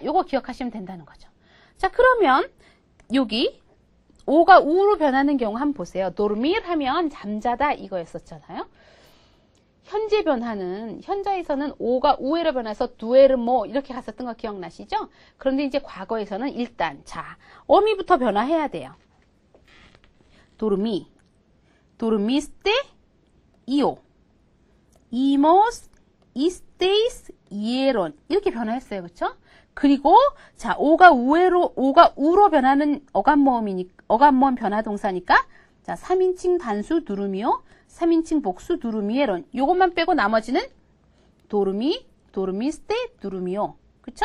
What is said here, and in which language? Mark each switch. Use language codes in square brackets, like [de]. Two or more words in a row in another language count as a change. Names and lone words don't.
[ko] 요거 기억하시면 된다는 거죠. 자, 그러면 여기 오가 우로 변하는 경우 한번 보세요. dormir 하면 잠자다 이거였었잖아요. 현재 변화는 현자에서는 오가 우에로 변해서 duermo 이렇게 갔었던 거 기억나시죠? 그런데 이제 과거에서는 일단 자 어미부터 변화해야 돼요. [es] dormí, dormiste, io, imos, isteis, hieron [ko] 이렇게 변화했어요. 그렇죠? 그리고 자 오가 우로 변하는 어감모음 변화 동사니까 자 3인칭 단수 두루미오 3인칭 복수 두루미에론 요것만 빼고 나머지는 [es] dormí, dormiste, durmió [ko] 그쵸?